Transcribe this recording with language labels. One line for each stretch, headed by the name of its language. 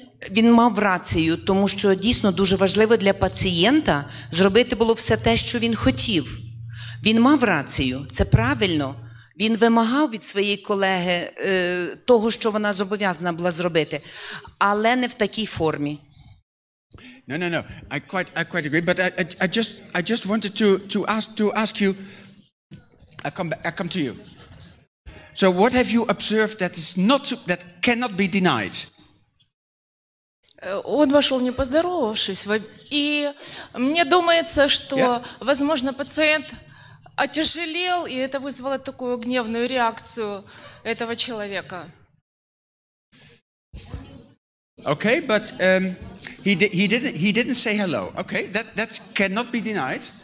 Ukrainian: Він мав рацію, тому що дійсно дуже важливо для пацієнта зробити було все те, що він хотів. Він мав рацію, це правильно. Він вимагав від своєї колеги того, що вона зобов'язана була зробити, але не в такій формі.
English: No. I quite agree. But I just wanted to ask you. I come to you. So what have you observed that cannot be denied?
Russian: Он вошел не поздоровавшись, и мне думается, что, возможно, пациент отяжелел, и это вызвало такую гневную реакцию этого человека.
English: Okay, but he didn't say hello. Okay, that cannot be denied.